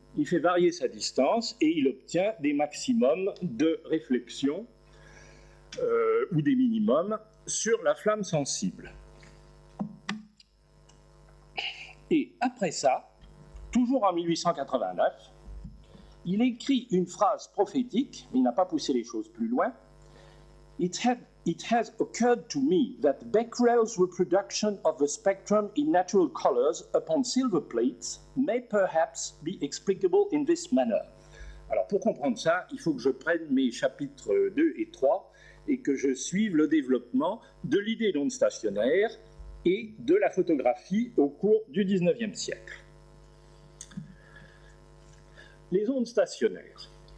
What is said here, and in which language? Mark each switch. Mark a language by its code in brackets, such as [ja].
[fr] Il fait varier sa distance et il obtient des maximums de réflexion ou des minimums sur la flamme sensible. Et après ça, toujours en 1889, il écrit une phrase prophétique, mais il n'a pas poussé les choses plus loin. [en] It has occurred to me that Becquerel's reproduction of the spectrum in natural colors upon silver plates may perhaps be explicable in this manner. [fr] Alors pour comprendre ça, il faut que je prenne mes chapitres 2 et 3 et que je suive le développement de l'idée d'onde stationnaire et de la photographie au cours du XIXe siècle. Les ondes stationnaires.